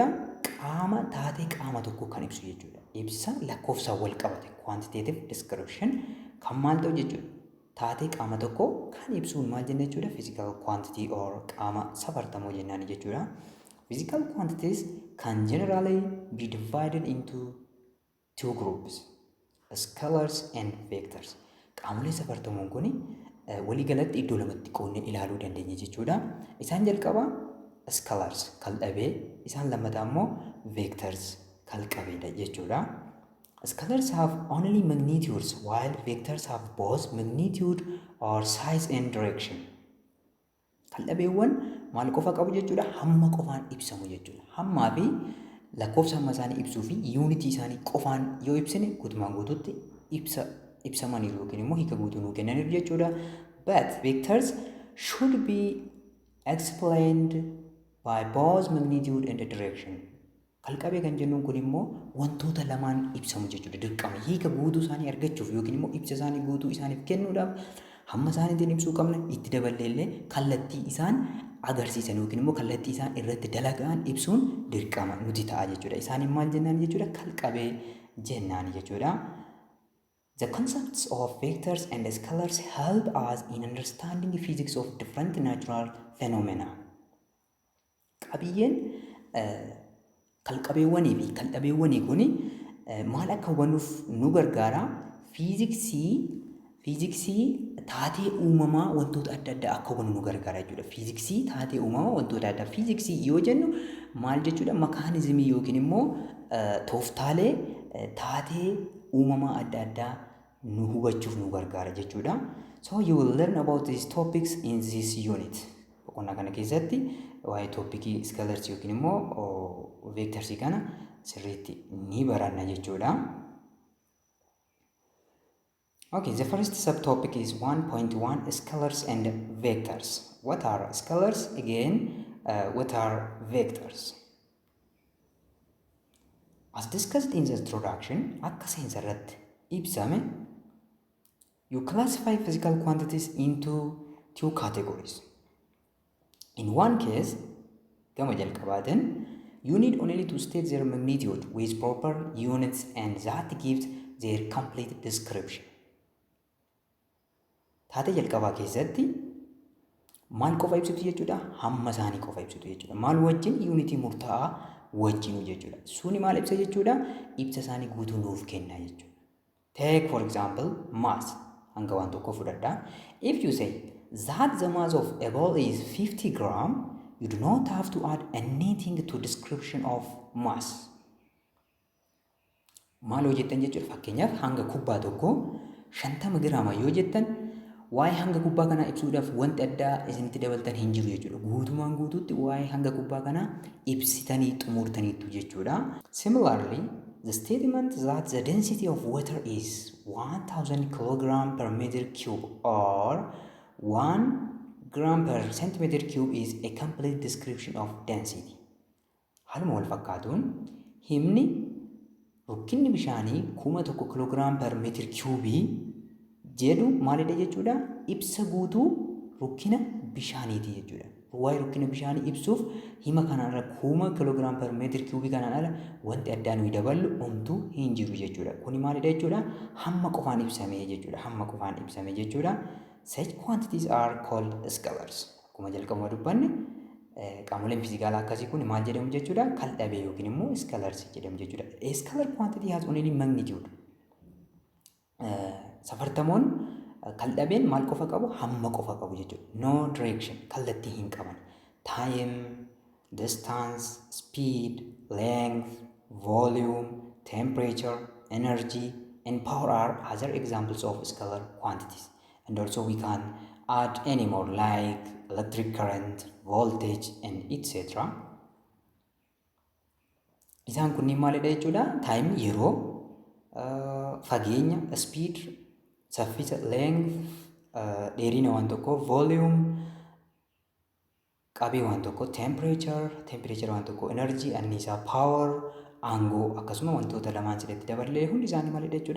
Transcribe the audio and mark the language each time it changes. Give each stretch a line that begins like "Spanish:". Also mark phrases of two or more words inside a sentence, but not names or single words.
Oromo: Qaama taatee qaama tokko kan ibsu jechuudha. Ibsa lakkoofsa wal qabate
English: quantitative description
Oromo: kan maal ta'u jechuudha? Taatee qaama tokko kan ibsuun maal jenna jechuudha?
English: Physical quantity or
Oromo: qaama safartamuu jennaan jechuudha.
English: Physical quantities can generally be divided into two groups, scalars and vectors.
Oromo: Qaamolee safartamuun kuni waliigalatti iddoo lamatti qoonnee ilaaluu dandeenya jechuudha. Isaan jalqaba scalars kaldhabee, isaan lammataa immoo vectors kalqabeedha jechuudha.
English: Scalars have only magnitudes while vectors have both magnitude or size and direction.
Oromo: Kaldhabeewwan maal qofa qabu jechuudha? Hamma qofaan ibsamu jechuudha. Hammaa fi lakkoofsa hamma isaanii ibsuu fi yuunitii isaanii qofaan yoo ibsine guutumaan guutuutti ibsamaniiru yookiin immoo hiika guutuu nuu kennaniiru jechuudha.
English: But vectors should be explained by both magnitude and direction.
Oromo: Kalqabee kan jennuun kun immoo wantoota lamaan ibsamu jechuudha. Dirqama hiika guutuu isaanii argachuuf yookiin immoo ibsa isaanii guutuu isaaniif kennuudhaaf hamma isaaniitiin ibsuu qabna. Itti daballeellee kallattii isaan agarsiisan yookiin immoo kallattii isaan irratti dalagaan ibsuun dirqama nuti ta'a jechuudha. Isaaniin maal jennaan jechuudha? Kalqabee jennaan jechuudha.
English: The concepts of vectors and scalars help us in understanding the physics of different natural phenomena.
Oromo: Qabiyyeen kalqabeewwanii fi kaldhabeewwanii kuni maal akka hubannuuf nu gargaara? Fiiziksii taatee uumamaa wantoota adda addaa akka hubannu nu gargaara jechuudha. Fiiziksii taatee uumamaa wantoota addaa. Fiiziksii yoo jennu maal jechuudha? Makaanizimii yookiin immoo tooftaalee taatee uumamaa adda addaa nu hubachuuf nu gargaara jechuudha.
English: So you will learn about these topics in this unit.
Oromo: Boqonnaa kana keessatti waa'ee toopikii scalars yookiin immoo vectorsii kana sirriitti ni baranna jechuudha.
English: Okay, the first subtopic is 1.1 scalars and vectors. What are scalars? Again, what are vectors? As discussed in the introduction,
Oromo: akka seensaarratti ibsame,
English: you classify physical quantities into two categories. In one case,
Oromo: gama jalqabaatiin,
English: you need only to state their magnitude with proper units and that gives their complete description.
Oromo: Taatee jalqabaa keessatti maal qofa ibsitu jechuudha? Hamma isaanii qofa ibsitu jechuudha. Maal wajjin? Yuunitii murtaa'aa wajjinu jechuudha. Suni maal ibsa jechuudha? Ibsa isaanii guutuu nuuf kenna jechuudha.
English: Take for example mass.
Oromo: Hanga waan tokko fudhadhaa.
English: If you say that the mass of a ball is 50 gram, you do not have to add anything to description of mass.
Oromo: Maal yoo jettan jechuudha? Fakkeenyaaf hanga kubbaa tokko 50 giraama yoo jettan waa'ee hanga kubbaa kanaa ibsuudhaaf wanti addaa isinitti dabaltan hin jiru jechuudha. Guutumaan guutuutti waa'ee hanga kubbaa kanaa ibsitanii xumurtaniitu jechuudha.
English: Similarly, the statement that the density of water is 1000 kilogram per meter cube or 1 gram per centimeter cube is a complete description of density.
Oromo: Haaluma wal fakkaatuun himni rukkinni bishaanii 1000
English: kilogram per meter cube
Oromo: jedhu maalidha jechuudha? Ibsa guutuu rukkina bishaaniiti jechuudha. Waa'ee rukkina bishaanii ibsuuf hima kanarra 1000
English: kilogram per meter cube
Oromo: kanaan ala wanti addaa nuyi daballu homtuu hin jiru jechuudha. Kuni maalidha jechuudha? Hamma qofaan ibsamee jechuudha. Hamma qofaan ibsamee jechuudha.
English: Such quantities are called scalars.
Oromo: Akkuma jalqabuma dubbanne qaamoleen fiizikaalaa akkasii kun maal jedhamu jechuudha? Kaldhabee yookiin immoo scalars jedhamu jechuudha.
English: A scalar quantity has only magnitude.
Oromo: Safartamoon kaldhabeen maal qofa qabu? Hamma qofa qabu jechuudha.
English: No direction,
Oromo: kallattii hin qaban.
English: Time, distance, speed, length, volume, temperature, energy, and power are other examples of scalar quantities. And also we can add any more like electric current, voltage, and etc.
Oromo: Isaan kunniin maalidha jechuudha? Time yeroo, fageenya, speed, saffisa, length, dheerina waan tokko, volume, qabee waan tokko, temperature waan tokko, energy, anniisaa, power, aangoo akkasuma wantoota lamaan sidatti dabalee hundi isaanii maalidha jechuudha?